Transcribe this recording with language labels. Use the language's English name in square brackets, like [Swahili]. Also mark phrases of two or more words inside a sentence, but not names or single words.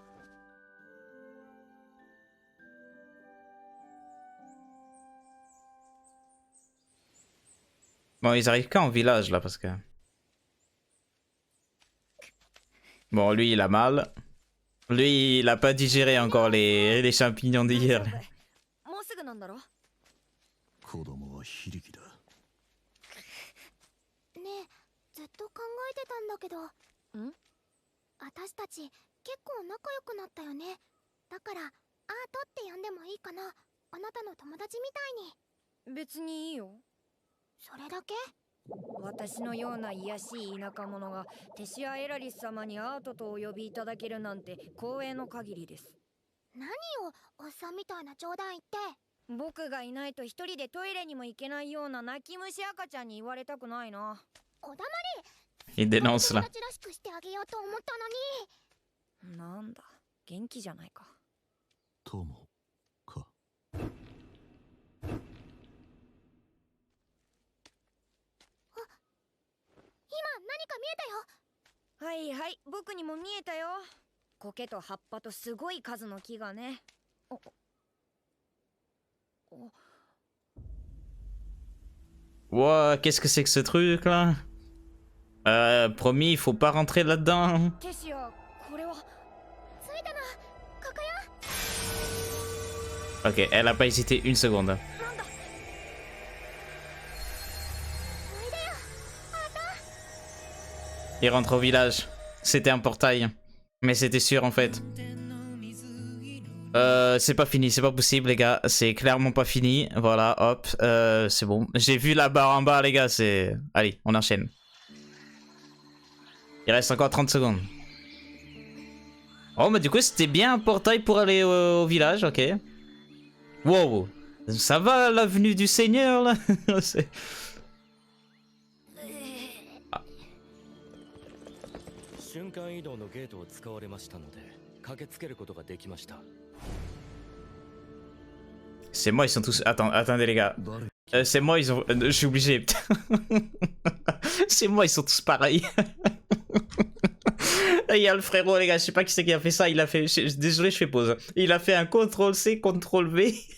[French] Bon, ils arrivent quand au village là parce que... Bon, lui il a mal. Lui il a pas digéré encore les champignons d'hier. [Japanese] もうすぐなんだろ。子供は非力だ。ねえ、ずっと考えてたんだけど。ん？私たち結構仲良くなったよね。だからアートって呼んでもいいかな。あなたの友達みたいに。別にいいよ。それだけ？私のような卑しい田舎者がテシア・エラリス様にアートとお呼びいただけるなんて光栄の限りです。何をおっさんみたいな冗談言って。僕がいないと一人でトイレにも行けないような泣き虫赤ちゃんに言われたくないな。おだまり。 [French] Il dénonce là. [Japanese] 友達らしくしてあげようと思ったのに。なんだ、元気じゃないか。友か。はいはい、僕にも見えたよ。苔と葉っぱとすごい数の木がね。 [French] Ouah, qu'est-ce que c'est que ce truc là? Promis, il faut pas rentrer là-dedans. [Japanese] テシア、これは。 [French] Ok, elle a pas hésité une seconde. [Japanese] なんだ。 [French] Il rentre au village. C'était un portail. Mais c'était sûr en fait. C'est pas fini, c'est pas possible les gars. C'est clairement pas fini. Voilà, hop. C'est bon. J'ai vu la barre en bas les gars. C'est... Allez, on enchaîne. Il reste encore 30 secondes. Oh, bah du coup c'était bien un portail pour aller au village, ok. Wow. Ça va l'avenue du Seigneur là. [Japanese] 瞬間移動のゲートを使われましたので駆けつけることができました。 [French] C'est moi, ils sont tous... Attendez les gars. C'est moi, ils ont... je suis obligé. C'est moi, ils sont tous pareils. Il y a le frérot les gars, je sais pas qui c'est qui a fait ça. Il a fait... Désolé, je fais pause. Il a fait un CTRL-C, CTRL-V.